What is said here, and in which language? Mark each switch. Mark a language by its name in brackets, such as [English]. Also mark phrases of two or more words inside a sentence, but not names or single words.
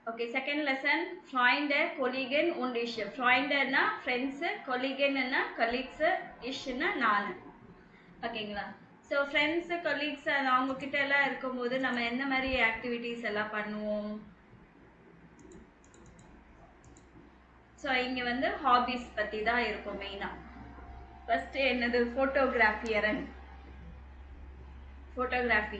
[English] Okay, second lesson, [German] Freunde, Kollegen und ich. Freunde na friends, Kollegen na colleagues, ich na நான். [Tamil] ஓகேங்களா? ஸோ [English] friends colleagues [Tamil] அவங்க கிட்ட எல்லாம் இருக்கும்போது நம்ம என்ன மாதிரி ஆக்டிவிட்டீஸ் எல்லாம் பண்ணுவோம்? ஸோ இங்கே வந்து ஹாபீஸ் பற்றி தான் இருக்கும் மெயினாக. ஃபஸ்ட்டு என்னது? ஃபோட்டோகிராஃபியரன், ஃபோட்டோகிராஃபி.